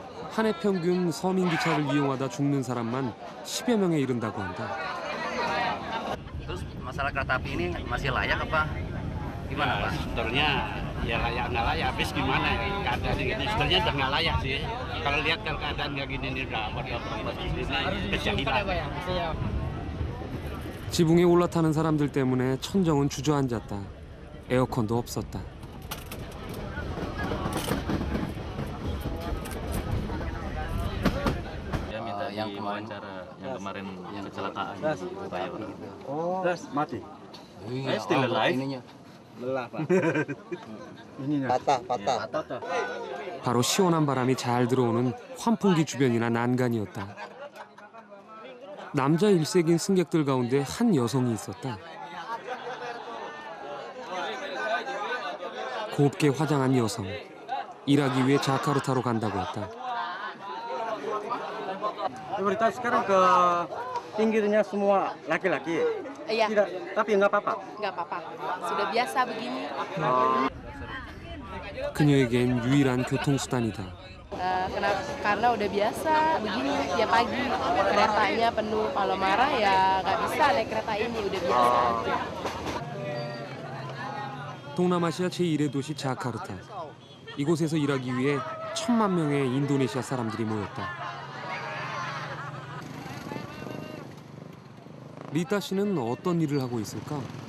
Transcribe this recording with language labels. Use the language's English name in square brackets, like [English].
[Korean] 한 해 평균 서민 기차를 이용하다 죽는 사람만 10여 명에 이른다고 한다. [Indonesian] Terus masalah kereta api ini masih layak apa gimana Pak? Sebetulnya ya layak nggak layak, habis gimana keadaannya gini, sebetulnya udah nggak layak sih. Kalau lihat kalau keadaan kayak gini ini udah bodoh-bodoh ini kejahilan. [Korean] 지붕에 올라타는 사람들 때문에 천정은 주저앉았다. 에어컨도 없었다. [Indonesian] yang wawancara yang kemarin yang kecelakaan supaya orang. Oh, mati. [English] Still alive. [Indonesian] Lelah, Pak. ininya. Patah. [Korean] 바로 시원한 바람이 잘 들어오는 환풍기 주변이나 난간이었다. 남자 일색인 승객들 가운데 한 여성이 있었다. 곱게 화장한 여성. 일하기 위해 자카르타로 간다고 했다. [Indonesian] Prioritas sekarang ke pinggirnya semua laki-laki. Iya, Tidak, tapi nggak apa-apa. nggak apa-apa. Sudah biasa begini. [Korean] 그녀에겐 유일한 교통수단이다. [Indonesian] Kenapa? Karena udah biasa begini tiap pagi. Keretanya penuh. Kalau marah ya nggak bisa naik kereta ini. Udah biasa aja. [Korean] 동남아시아 제1의 도시 자카르타. 이곳에서 일하기 위해 1,000만 명의 인도네시아 사람들이 모였다. 리타 씨는 어떤 일을 하고 있을까?